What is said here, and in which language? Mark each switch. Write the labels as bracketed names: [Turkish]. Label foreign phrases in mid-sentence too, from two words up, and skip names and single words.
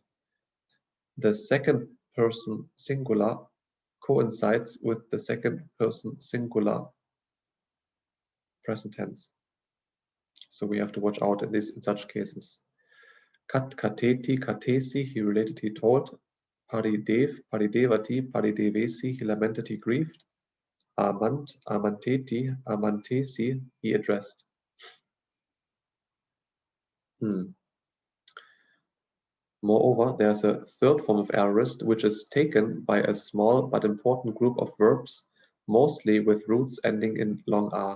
[English] The second person singular coincides with the second person singular present tense. So we have to watch out in such cases. [Pali] Kat, kateti, katesi, [English] he related, he told. [Pali] Paridev, paridevati, paridevesi, [English] he lamented, he grieved. [Pali] Amant, amanteti, amantesi, [English] he addressed. Moreover, there's a third form of aorist which is taken by a small but important group of verbs, mostly with roots ending in long a.